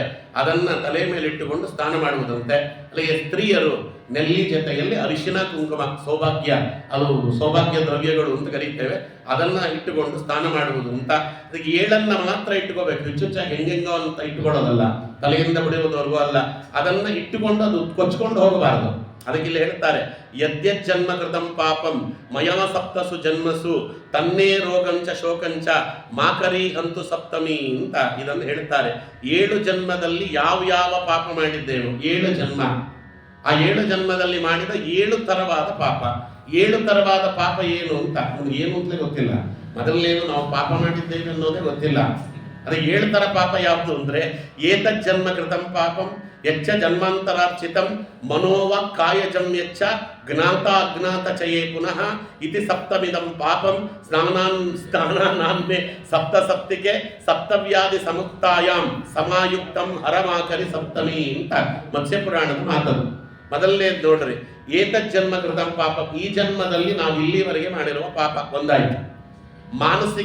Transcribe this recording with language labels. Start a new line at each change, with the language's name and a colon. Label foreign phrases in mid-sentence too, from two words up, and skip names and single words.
Kannada: ಅದನ್ನ ತಲೆ ಮೇಲೆ ಇಟ್ಟುಕೊಂಡು ಸ್ನಾನ ಮಾಡುವುದಂತೆ. ಅಲ್ಲಿಗೆ ಸ್ತ್ರೀಯರು ನೆಲ್ಲಿ ಜೊತೆಯಲ್ಲಿ ಅರಿಶಿನ ಕುಂಕುಮ, ಸೌಭಾಗ್ಯ, ಅದು ಸೌಭಾಗ್ಯ ದ್ರವ್ಯಗಳು ಅಂತ ಕರೀತೇವೆ, ಅದನ್ನ ಇಟ್ಟುಕೊಂಡು ಸ್ನಾನ ಮಾಡುವುದು ಅಂತ. ಅದಕ್ಕೆ 7 ಮಾತ್ರ ಇಟ್ಟುಕೋಬೇಕು. ಹುಚ್ಚುಚ್ಚಾಗಿ ಹೆಂಗೆಂಗೋ ಅಂತ ಇಟ್ಟುಕೊಳ್ಳೋದಲ್ಲ, ತಲೆಯಿಂದ ಬಿಡುವುದವರೆಗೂ ಅಲ್ಲ. ಅದನ್ನ ಇಟ್ಟುಕೊಂಡು ಅದು ಕೊಚ್ಕೊಂಡು ಹೋಗಬಾರದು. ಅದಕ್ಕೆ ಇಲ್ಲಿ ಹೇಳ್ತಾರೆ,
Sanskrit: ಯದ್ಯಜ್ಜನ್ಮ ಕೃತಂ ಪಾಪಂ ಮಯಾ ಸಪ್ತಸು ಜನ್ಮಸು ತನ್ನೇ ರೋಗಂಚ ಶೋಕಂಚ ಮಾಕರಿ ಹಂತು ಸಪ್ತಮಿ
Kannada: ಅಂತ ಇದನ್ನು ಹೇಳ್ತಾರೆ. 7 ಜನ್ಮದಲ್ಲಿ ಯಾವ ಪಾಪ ಮಾಡಿದ್ದೇವೆ, 7 ಜನ್ಮ. ಆ 7 ಜನ್ಮದಲ್ಲಿ ಮಾಡಿದ 7 ತರವಾದ ಪಾಪ. 7 ತರವಾದ ಪಾಪ ಏನು ಅಂತ ನಮ್ಗೆ ಏನು ಅಂತಲೇ ಗೊತ್ತಿಲ್ಲ. ಮೊದಲನೇದು ನಾವು ಪಾಪ ಮಾಡಿದ್ದೇವೆ ಅನ್ನೋದೇ ಗೊತ್ತಿಲ್ಲ. ಅದೇ 7 ತರ ಪಾಪ ಯಾವುದು ಅಂದ್ರೆ,
Sanskrit: ಏತಜ್ಜನ್ಮ ಕೃತಂ ಪಾಪಂ ಯಚ್ಚ ಜನ್ಮಾಂತರಾರ್ಚಿತಂ ಮನೋವ ಕಾಯಜಂ ಯಚ್ಚ ಜ್ಞಾತ ಚಯೇ ಪುನಃ ಇತಿ ಸಪ್ತಮಿದಂ ಪಾಪಂ ಸ್ನಾನಾನ್ನೇ ಸಪ್ತಸಪ್ತಿಕೆ ಸಪ್ತವ್ಯಾಧಿ ಸಮುಕ್ತಾಯಾಂ ಸಮಾಯುಕ್ತಂ ಹರಮಾಕರಿ ಸಪ್ತಮಿ
Kannada: ಅಂತ ಮತ್ಸ್ಯಪುರಾಣದ ಮಾತದು. ಮೊದಲನೇದು ನೋಡ್ರಿ,
Sanskrit: ಏತಜ್ಜನ್ಮ ಕೃತಂ ಪಾಪ,
Kannada: ಈ ಜನ್ಮದಲ್ಲಿ ನಾವು ಇಲ್ಲಿವರೆಗೆ ಮಾಡಿರುವ ಪಾಪ ಒಂದಾಯಿತು.